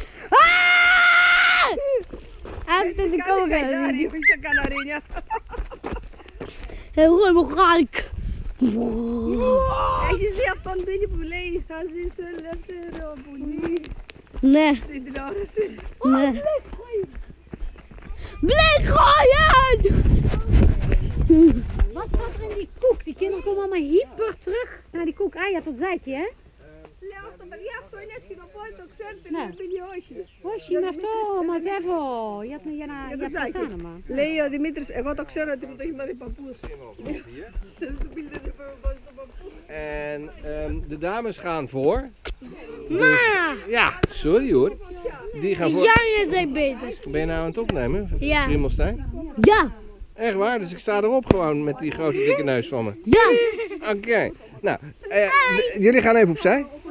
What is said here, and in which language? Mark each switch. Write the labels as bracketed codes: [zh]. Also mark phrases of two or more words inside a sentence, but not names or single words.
[el] Άκου το δικό μου κανάλι. Καϊδάρι, όχι στα καναρίνια. Εγώ είμαι ο Χάλκ. Έχεις δει αυτόν Μπίλι που λέει θα ζήσω ελεύθερο πουλί Ναι, στην τηλεόραση. ναι. [nl] Bleek gooien! Wat zat er in die koek? Die kinderen komen allemaal hyper terug naar die koek. Ah, je had dat zeitje, hè? [el] Λέω στα παιδιά αυτό είναι σκηνοπόλη, το ξέρετε, Ναι. λέει Μπίλι όχι. Όχι, με αυτό μαζεύω. [nl] Je hebt [el] το [nl] het [el] ζάκι. [nl] samen. [el] Λέει ο Δημήτρης, εγώ το ξέρω ότι μου το έχει μάθει παππούς. Του Μπίλι δεν σε πάει στον παππού. [nl] En de dames gaan voor. Ja, sorry hoor. Die gaan voor. Jangen zijn beter. Ben je nou aan het opnemen? Ja. Friemelstein? Ja, Echt waar? Dus ik sta erop gewoon met die grote dikke neus van me. ja. Oké. Nou, jullie gaan even opzij.